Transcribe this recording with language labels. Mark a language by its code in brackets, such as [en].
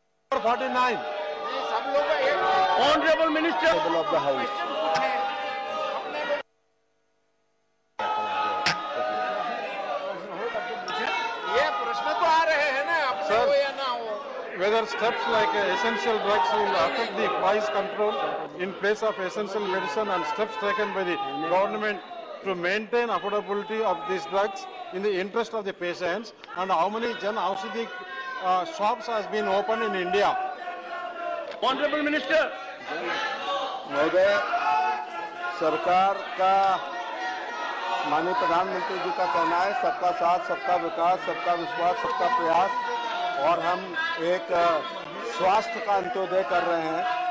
[en] 49 Honorable Minister of the House. [hi] ये प्रश्न तो आ रहे हैं ना, अपने हो या ना हो। [en] Whether steps like essential drugs will affect the price control in place of essential medicine, and steps taken by the government to maintain affordability of these drugs in the interest of the patients, and how many Jan Aushadhi shops has been opened in India. Honorable Minister. [hi] महोदय, सरकार का माननीय प्रधानमंत्री जी का कहना है सबका साथ, सबका विकास, सबका विश्वास, सबका प्रयास, और हम एक स्वास्थ्य का अंत्योदय कर रहे हैं।